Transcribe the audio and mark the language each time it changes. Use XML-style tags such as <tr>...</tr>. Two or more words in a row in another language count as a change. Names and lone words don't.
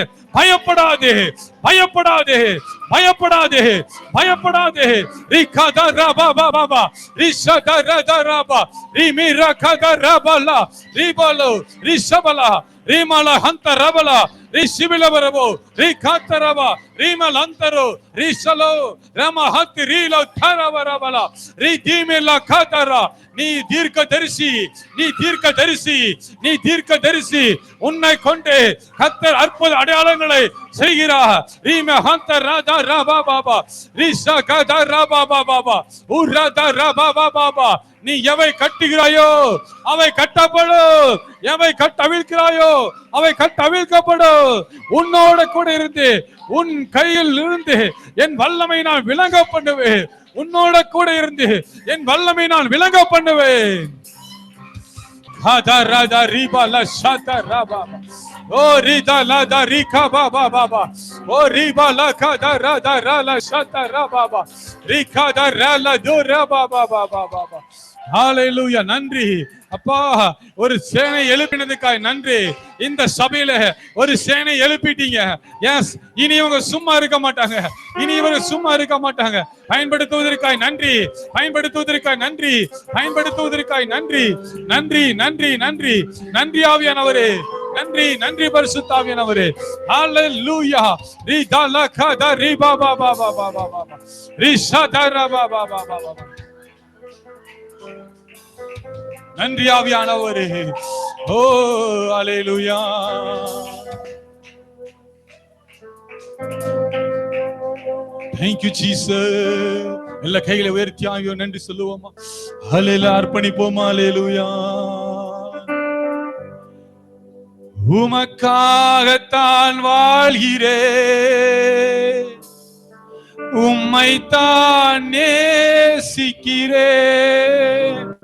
<ta>பயப்படாதே. Rimala hanta rabala, rishibila barabo, rikataraba, rimal antaro, rishalo, rama hati rilo tarabarabala, ridimela katara. நீ தீர்க்கதரிசி, உன்னை கொண்டு கர்த்தர் அற்புத அடையாளங்களை செய்கிறார். ரீம ஹந்த ராதா ராபா பாபா, ரிஷா கதா ராபா பாபா, உராதா ராபா பாபா. நீ எவை கட்டுகிறாயோ அவை கட்டப்படும், எவை கட்டவிழ்க்கிறாயோ அவை கட்டவிழ்க்கப்படும். உன்னோட கூட இருந்து, உன் கையில் இருந்து என் வல்லமை நான் விளங்க பண்ணுவேன். உன்னோட கூட இருந்து என் வல்லமை நான் விளங்க பண்ணுவேன். Hada rada riba la shata raba. O rida la da rika baba baba. O riba la kada rada rala shata raba. Rika da rala do raba baba baba. ஹalleluya. நன்றி அப்பா, ஒரு சேனை எழுப்பினதுக்காய் நன்றி. இந்த சபையில ஒரு சேனை எழுப்பிட்டீங்க. எஸ், இனி இவங்க சும்மா இருக்க மாட்டாங்க. இனி இவங்க சும்மா இருக்க மாட்டாங்க. பயன்படுத்துவதற்காய் நன்றி, பயன்படுத்துவதற்காய் நன்றி, பயன்படுத்துவதற்காய் நன்றி. நன்றி நன்றி நன்றி நன்றி ஆவியானவரே, நன்றி நன்றி பரிசுத்த ஆவியானவரே. ஹalleluya. ரி தல கத ரி பா பா பா பா பா பா ரி ஷதர பா பா பா பா. நன்றி ஆவியானவரே. ஓ ஹalleluya.</ta> <en>Thank you Jesus.</en> <ta>எல்லா கைகளை உயர்த்தி ஆவியோ நன்றி சொல்லுவோமா? ஹalleluya. அர்ப்பணிப்போமா? ஹalleluya. உமக்காகத்தான் வாழ்கிறேன், உம்மைத்தான் நேசிக்கிறேன்.</ta>